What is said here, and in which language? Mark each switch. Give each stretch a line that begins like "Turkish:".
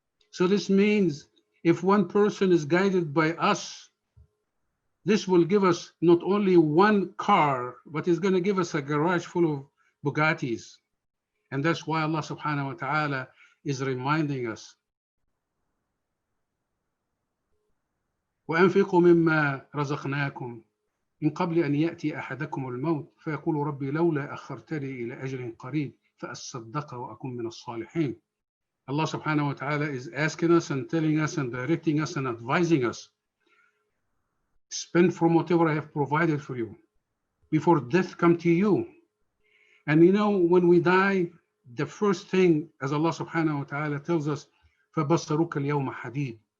English: So this means if one person is guided by us, this will give us not only one car, but it's going to give us a garage full of Bugattis. And that's why Allah subhanahu wa ta'ala is reminding us
Arabic: وأنفقوا مما رزقناكم من قبل أن يأتي أحدكم الموت فيقول ربي لولا أخرتني إلى أجل قريب فأصدق وأكون من الصالحين.
English: Allah subhanahu wa ta'ala is asking us and telling us and directing us and advising us, spend from whatever I have provided for you before death come to you. And you know, when we die, the first thing, as Allah subhanahu wa ta'ala tells us,
Arabic: فَبَصَّرُكَ الْيَوْمَ حَدِيدٌ.